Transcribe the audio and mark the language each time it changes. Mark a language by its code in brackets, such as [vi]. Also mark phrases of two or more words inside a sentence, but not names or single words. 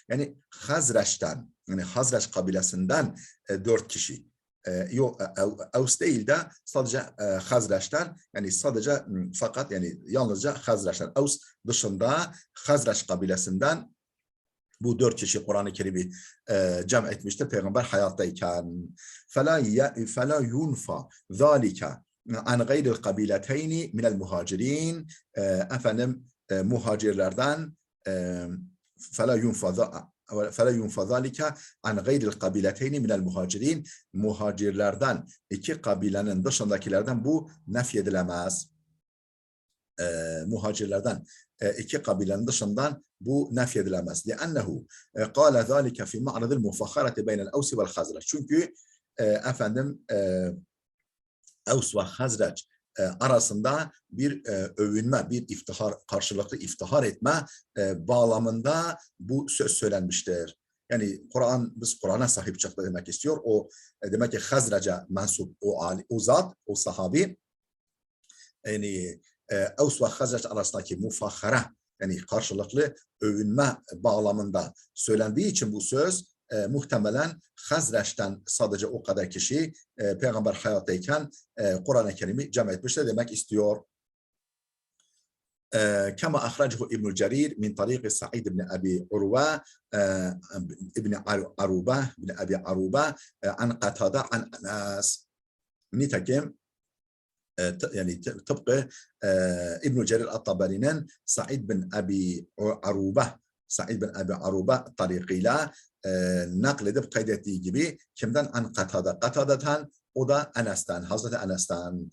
[tr] Yani Hazreç'ten, yani Hazreç kabilesinden 4 kişi. Evs değil de sadece Hazreç'ten, yani sadece fakat yani yalnızca Hazreç'ten. Evs dışında Hazreç kabilesinden bu 4 kişi Kur'an-ı Kerim'i cem etmiştir Peygamber hayattayken. [ar] فَلَا يُنْفَى ذَٰلِكَ عن غير القبيلتين من المهاجرين, muhacirlerden فلا ينفى ذلك عن غير القبيلتين من المهاجرين, [tr] muhacirlerden 2 kabilenin dışındakilerden bu nefyedilemez. Muhacirlerden 2 kabilenin dışından bu nefyedilemez. [ar] لأنه قال ذلك في معرض المفاخرة بين الأوس والخزرج. [tr] Çünkü Evs ve Hazreç arasında bir övünme, bir iftihar, karşılıklı iftihar etme bağlamında bu söz söylenmiştir. Yani biz Kur'an'a sahip çıktı demek istiyor. O demek ki Hazreç'e mensup o zat, o sahabi, yani Evs ve Hazreç arasındaki mufahara, yani karşılıklı övünme bağlamında söylendiği için bu söz muhtemelen Hazreç'ten sadece o kadar kişi Peygamber hayattayken Kur'an-ı Kerim'i cem etmişler demek istiyor. [ar] كما أخرجه ابن جرير من طريق سعيد بن أبي عروة بن أبي عروبة عن قتادة عن أنس. [tr] Nitekim yani tıpkı İbn Cerir at-Tabari'nin Sa'id bin Abi Aruba tariqıyla nakledip kaydettiği gibi kimden? An Katada'dan, o da Enes'ten, Hazreti Enes'ten.